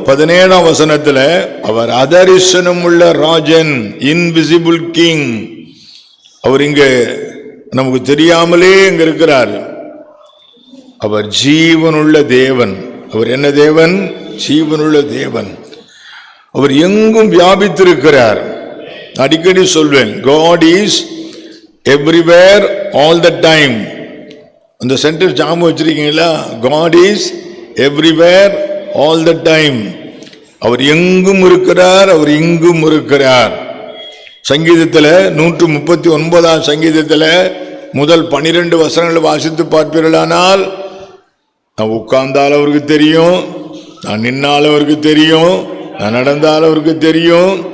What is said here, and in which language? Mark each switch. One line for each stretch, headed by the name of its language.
Tamil: 17ஆம் வசனத்தில் அவர் அதரிசனம் உள்ள Rajan,
English: Invisible king.
Tamil: அவர் இங்க நமக்கு தெரியாமலே இங்க இருக்கிறார். அவர் ஜீவனுள்ள தேவன். அவர் என்ன தேவன்? ஜீவனுள்ள தேவன். அவர் எங்கும் வியாபித்திருக்கிறார். அடிக்கடி சொல்வேன்,
English: God is everywhere all the time.
Tamil: அந்த சென்டென்ஸ் ஞாபகம் வச்சிருக்கீங்களா?
English: God is everywhere all the time.
Tamil: அவர் எங்கும் இருக்கிறார், அவர் இங்கும் இருக்கிறார். சங்கீதத்தில் 139 சங்கீதத்தில் முதல் 12 வசனங்களை வாசித்து பார்ப்பீர்களானால், நான் உட்கார்ந்தால் அவருக்கு தெரியும், நான் நின்னால் அவருக்கு தெரியும், நான் நடந்தால் அவருக்கு தெரியும்.